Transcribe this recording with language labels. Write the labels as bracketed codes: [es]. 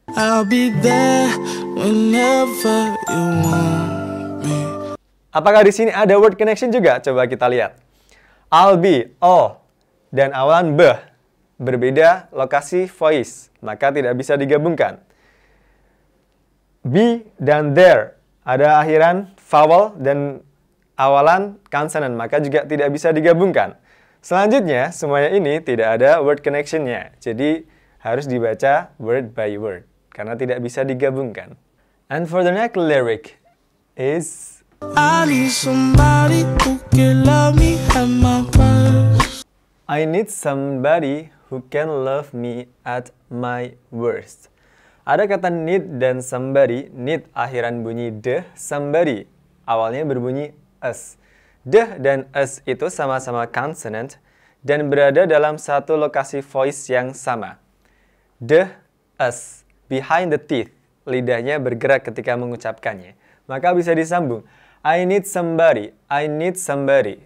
[en] I'll be there whenever you want me. [id] Apakah di sini ada word connection juga? Coba kita lihat. I'll be, oh, dan awalan be, berbeda lokasi voice, maka tidak bisa digabungkan. Be dan there, ada akhiran vowel dan awalan consonant, maka juga tidak bisa digabungkan. Selanjutnya, semuanya ini tidak ada word connection-nya, jadi harus dibaca word by word, karena tidak bisa digabungkan. [en] And for the next lyric is... I need somebody who can love me at my worst. I need somebody who can love me at my worst. [id] Ada kata need dan somebody. Need akhiran bunyi de, somebody awalnya berbunyi us. De dan us itu sama-sama consonant dan berada dalam satu lokasi voice yang sama. De, us, [en] behind the teeth. [id] Lidahnya bergerak ketika mengucapkannya. Maka bisa disambung. [en] I need somebody, I need somebody.